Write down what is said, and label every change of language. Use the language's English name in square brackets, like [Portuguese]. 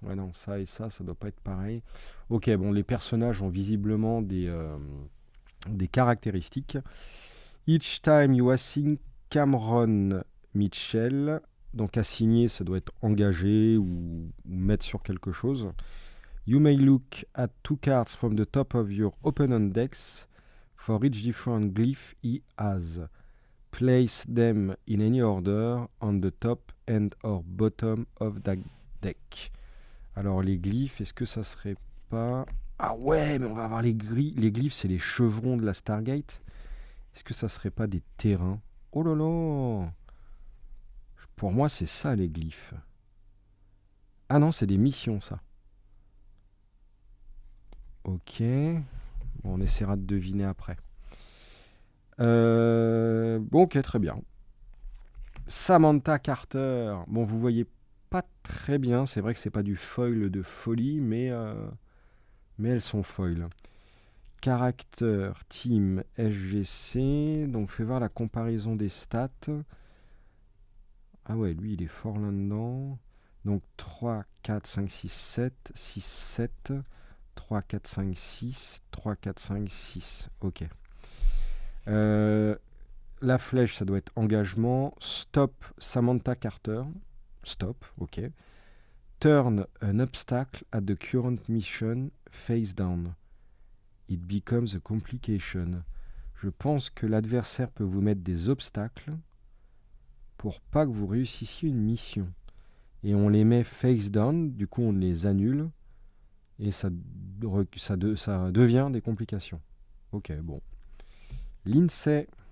[French] Ouais non, ça et ça doit pas être pareil. Ok, bon, les personnages ont visiblement des caractéristiques. [English] Each time you assign [French] Cameron Mitchell, donc assigner, ça doit être engagé ou mettre sur quelque chose. [English] You may look at 2 cards from the top of your opponent decks. For each different glyph he has, place them in any order on the top and or bottom of that deck. [French] Alors les glyphes, est-ce que ça serait pas... Ah ouais, mais on va avoir les glyphes, c'est les chevrons de la Stargate. Est-ce que ça serait pas des terrains? Oh là là! Pour moi, c'est ça les glyphes. Ah non, c'est des missions, ça. Ok. Bon, on essaiera de deviner après. Bon, ok, très bien. Samantha Carter. Bon, vous voyez pas très bien. C'est vrai que c'est pas du foil de folie, mais elles sont foil. Caractère, team, SGC. Donc, fais voir la comparaison des stats. Ah ouais, lui, il est fort là-dedans. Donc, 3, 4, 5, 6, 7. 6, 7. 3, 4, 5, 6. 3, 4, 5, 6. Ok. La flèche, ça doit être engagement. Stop Samantha Carter. Stop, ok. [English] Turn an obstacle at the current mission face down. It becomes a complication. [French] Je pense que l'adversaire peut vous mettre des obstacles pour pas que vous réussissiez une mission. Et on les met face down, du coup on les annule et ça devient des complications. Ok, bon. Lindsay.